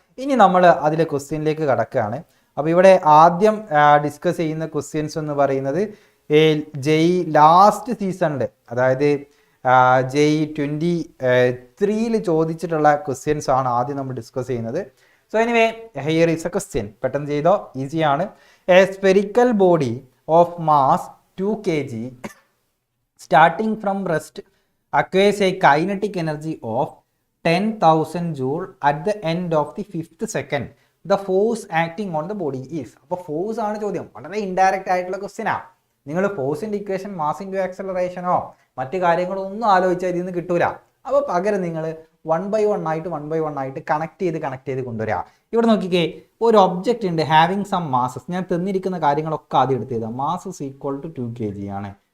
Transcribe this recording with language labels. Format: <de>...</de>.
<ml>ഇനി നമ്മൾ അതിലെ ക്വസ്റ്റ്യനിലേക്ക് കടക്കുകയാണ്. അപ്പോൾ ഇവിടെ ആദ്യം ഡിസ്കസ് ചെയ്യുന്ന ക്വസ്റ്റ്യൻസ് എന്ന് പറയുന്നത് JEE ലാസ്റ്റ് സീസണിൽ, അതായത് JEE 23-ൽ ചോദിച്ചിട്ടുള്ള ക്വസ്റ്റ്യൻസ് ആണ് ആദ്യം നമ്മൾ ഡിസ്കസ് ചെയ്യുന്നത്.</ml> <en>So anyway here is a question.</en> <ml>പെട്ടെന്ന് ചെയ്തോ, ഈസിയാണ്.</ml> <en>A spherical body of mass 2 kg starting from rest acquires a kinetic energy of 10,000 joule at the end of the 5th second. The force acting on the body is.</en> <ml>അപ്പോൾ force ആണ് ചോദ്യം. വളരെ indirect ആയിട്ടുള്ള ക്വസ്റ്റ്യനാണ്. നിങ്ങൾ ഫോഴ്സിൻ്റെ equation mass into ആക്സലറേഷനോ മറ്റു കാര്യങ്ങളോ ഒന്നും ആലോചിച്ചാൽ ഇതിൽ നിന്ന് കിട്ടൂല. അപ്പോൾ പകരം നിങ്ങൾ 1 by 1 ആയിട്ട് കണക്ട് ചെയ്ത് കൊണ്ടുവരിക. ഇവിടെ നോക്കിക്കേ, ഒരു ഒബ്ജക്റ്റ് ഉണ്ട്</ml> <en>Having some masses.</en> <ml>ഞാൻ തന്നിരിക്കുന്ന കാര്യങ്ങളൊക്കെ ആദ്യം എടുത്ത് ചെയ്താൽ</ml> <en>mass is equal to 2 kg</en> <ml>ആണ്.</ml>